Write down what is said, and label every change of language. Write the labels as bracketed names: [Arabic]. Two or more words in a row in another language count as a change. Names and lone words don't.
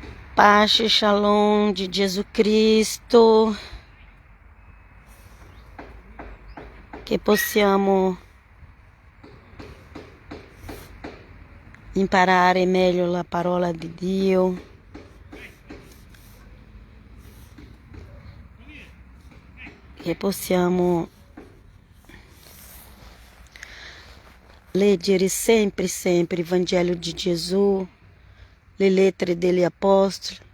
[Portuguese] Paz e Shalom de Jesus Cristo, que possamos [Italian] imparare meglio la parola di Dio, che possiamo leggere sempre il Vangelo di Gesù, le lettere degli Apostoli.